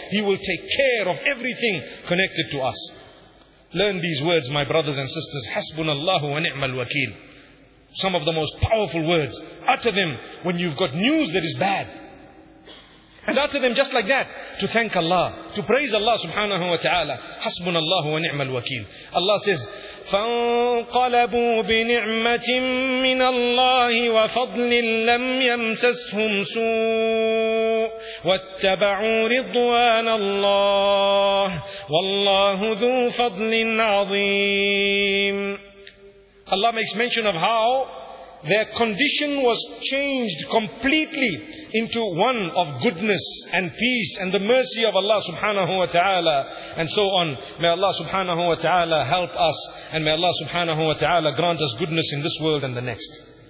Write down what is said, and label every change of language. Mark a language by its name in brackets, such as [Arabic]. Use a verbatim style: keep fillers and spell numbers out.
[English] He will take care of everything connected to us. Learn these words, my brothers and sisters. Hasbunallahu wa ni'mal wakeel. Some of the most powerful words. Utter them when you've got news that is bad. And utter them just like that, to thank Allah, to praise Allah subhanahu wa ta'ala. Hasbunallahu wa ni'mal wakeel. Allah says, [Arabic] فَانْقَلَبُوا بِنِعْمَةٍ مِّنَ اللَّهِ وَفَضْلٍ لَمْ يَمْسَسْهُمْ سُوءٍ وَاتَّبَعُوا رِضْوَانَ اللَّهِ وَاللَّهُ ذُو فَضْلٍ عَظِيمٍ. [English] Allah makes mention of how their condition was changed completely into one of goodness and peace and the mercy of Allah subhanahu wa ta'ala and so on. May Allah subhanahu wa ta'ala help us, and may Allah subhanahu wa ta'ala grant us goodness in this world and the next.